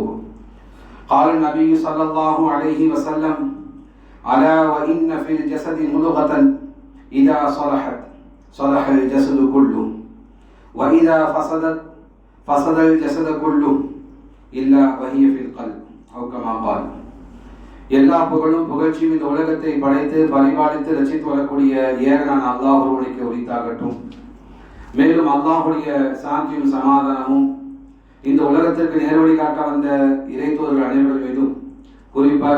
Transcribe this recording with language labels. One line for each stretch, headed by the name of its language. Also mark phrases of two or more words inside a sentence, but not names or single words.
Arabic: قال النبي صلى الله عليه وسلم: ألا وإن في الجسد مضغة إذا صلحت صلح الجسد كله وإذا فسدت فسد الجسد كله إلا وهي في القلب أو كما قال.
Tamil: எல்லா புகழும் புகழ்ச்சியும் இந்த உலகத்தை படைத்து பரிபாலித்து ரசித்து வரக்கூடிய ஏகனான அல்லாஹ் ஒருவனுக்கு உரித்தாகட்டும். மேலும் அல்லாஹுடைய சாந்தியும் சமாதானமும் இந்த உலகத்திற்கு நேர்வழி காட்ட வந்த இறை தூதர்கள் அனைவர்கள் மீதும், குறிப்பாக